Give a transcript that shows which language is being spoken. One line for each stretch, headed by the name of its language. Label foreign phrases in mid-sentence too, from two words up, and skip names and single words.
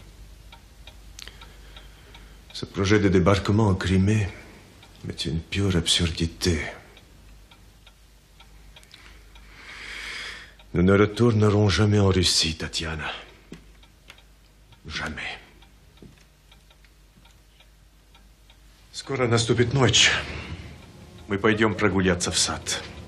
French: Ce projet de débarquement en Crimée est une pure absurdité. Nous ne retournerons jamais en Russie, Tatiana. Jamais.
Russian: Скоро наступит ночь. Мы пойдем прогуляться в сад.